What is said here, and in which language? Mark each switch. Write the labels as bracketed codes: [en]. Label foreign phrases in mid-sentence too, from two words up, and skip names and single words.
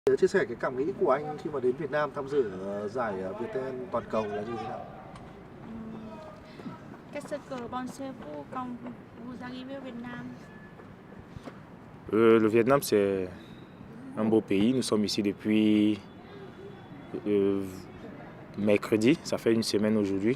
[vi] Chia sẻ cái cảm nghĩ của anh khi mà đến Việt Nam tham dự giải Viettel toàn cầu là như thế nào? [fr] Qu'est-ce que vous pensez vous quand vous arrivez au Vietnam? Le Vietnam, c'est un beau pays. Nous sommes ici depuis mercredi. Ça fait une semaine aujourd'hui.